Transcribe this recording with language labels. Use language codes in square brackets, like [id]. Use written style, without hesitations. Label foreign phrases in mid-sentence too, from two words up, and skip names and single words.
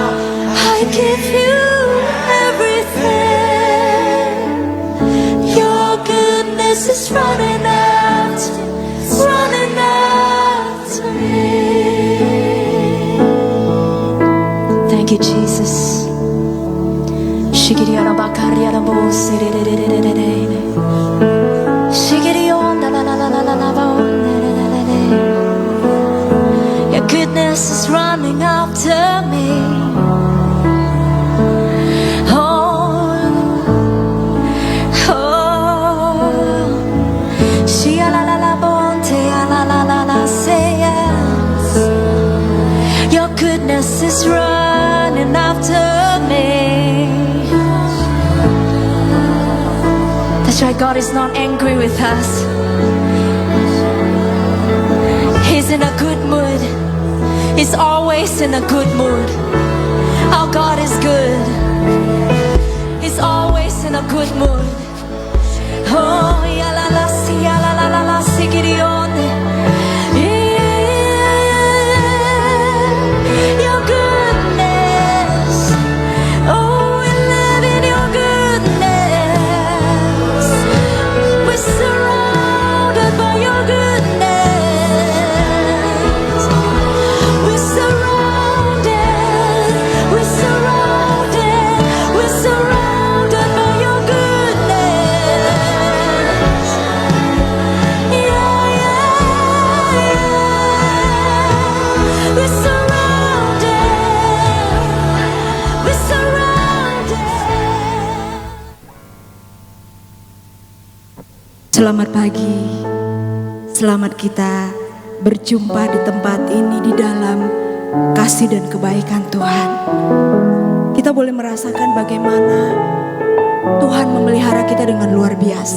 [en] I give you everything. Your goodness is running after. It's running after me. Thank you, Jesus. Shigiriana bakariana bo sirererererere. Shigirion la la la la la la bo. Your goodness is running after me. Oh, oh. Shia la la la bonte la la la la say yes. Your goodness is running after me. That's right, God is not angry with us. He's in a good mood. He's always in a good mood. Our God is good. He's always in a good mood. Oh, ya la la si, ya la la la la si, Gideone. Your goodness. Oh, we live in your goodness. We're surrounded by your goodness. We're surrounded. We're surrounded. We're surrounded by your goodness. Yeah, yeah, yeah. We're surrounded. We're surrounded. [id] Selamat pagi, selamat kita berjumpa di tempat ini di dalam kasih dan kebaikan Tuhan. Kita boleh merasakan bagaimana Tuhan memelihara kita dengan luar biasa.